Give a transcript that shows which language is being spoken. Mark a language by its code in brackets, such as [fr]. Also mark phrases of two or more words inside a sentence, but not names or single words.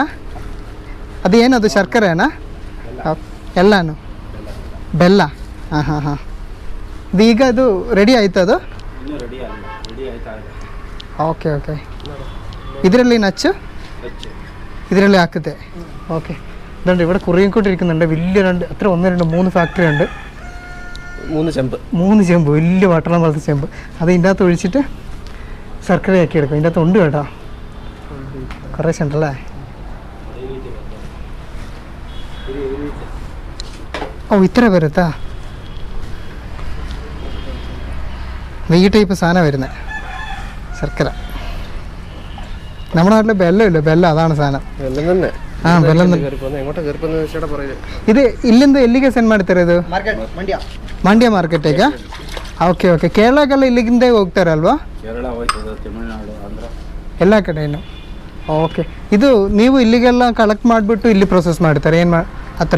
[kn] ಅದು ಏನದು ಶರ್ಕರೆನಾ? ಎಲ್ಲನೂ ಬೆಲ್ಲ. ಹಾಂ. ಇದು ಈಗ ಅದು ರೆಡಿ ಆಯ್ತು ಅದು? ಓಕೆ. ಇದರಲ್ಲಿ ನಚ್ಚು ಇದರಲ್ಲಿ ಹಾಕುತ್ತೆ. [ml] ഓക്കെ. ഇതുണ്ട് ഇവിടെ കുറിയിക്കൊണ്ടിരിക്കുന്നുണ്ട്. വലിയ അത്ര 1 2 3 ഫാക്ടറി ഉണ്ട്. 3 ചെമ്പ് വലിയ വട്ടണം പോലത്തെ ചെമ്പ്. അത് ഇതിൻ്റെ അകത്ത് ഒഴിച്ചിട്ട് ശർക്കരയാക്കി എടുക്കും. ഇതിൻ്റെ അകത്ത് ഉണ്ട് കേട്ടോ, കുറേശ്ശെ ഉണ്ടല്ലേ. ഇത്ര വരുത്താ ഈ ടൈപ്പ് സാധനം വരുന്നത് ശർക്കര. നമ്മുടെ നാട്ടിൽ ബെല്ലമില്ല, ബെല്ലം അതാണ് സാധനം. [kn] ಬೆಲ್ಲ ಇದು ಇಲ್ಲಿಂದ ಎಲ್ಲಿಗೆ ಸೆಂಡ್ ಮಾಡ್ತಾರೆ? ಇದು ಮಂಡ್ಯ ಮಾರ್ಕೆಟಿಗೆ. ಓಕೆ. ಕೇರಳಕ್ಕೆಲ್ಲ ಇಲ್ಲಿಂದ ಹೋಗ್ತಾರೆ ಅಲ್ವಾ? ಎಲ್ಲ ಕಡೆಯೂ. ಓಕೆ. ಇದು ನೀವು ಇಲ್ಲಿಗೆಲ್ಲ ಕಲೆಕ್ಟ್ ಮಾಡಿಬಿಟ್ಟು ಇಲ್ಲಿ ಪ್ರೊಸೆಸ್ ಮಾಡ್ತಾರೆ ಏನು ಹತ್ರ?